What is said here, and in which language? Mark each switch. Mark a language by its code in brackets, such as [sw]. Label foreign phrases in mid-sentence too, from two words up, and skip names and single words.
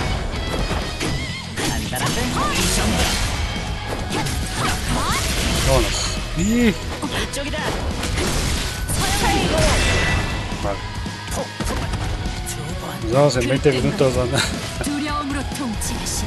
[ko] 간단한데? 이 정도! [es] Vámonos. Y... [ko] 이쪽이다! [es] Vale. Nos vamos en 20 minutos, banda. [ko] 두려움으로 통치하신